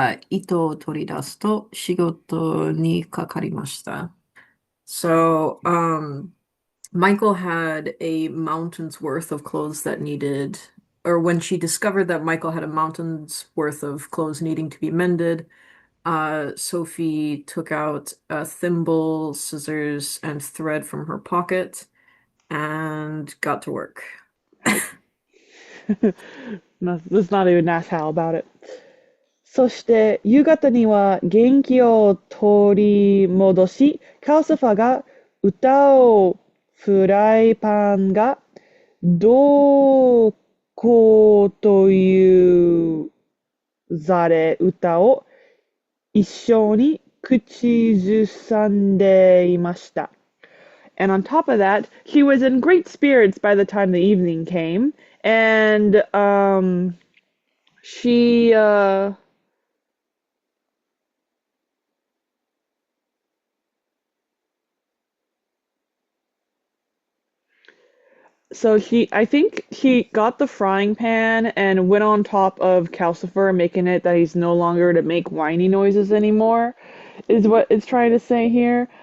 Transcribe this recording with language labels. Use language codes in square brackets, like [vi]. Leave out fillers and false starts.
[ja] 糸を取り出すと仕事にかかりました。 [en] So, Michael had a mountain's worth of clothes that needed, or when she discovered that Michael had a mountain's worth of clothes needing to be mended, Sophie took out a thimble, scissors, and thread from her pocket and got to work. Let's not even ask Hal about it. [ja] そして夕方には元気を取り戻し、カウスファが歌うフライパンがどこというざれ歌を一緒に口ずさんでいました。 [en] And on top of that, she was in great spirits by the time the evening came, and she So I think she got the frying pan and went on top of Calcifer, making it that he's no longer to make whiny noises anymore, is what it's trying to say here.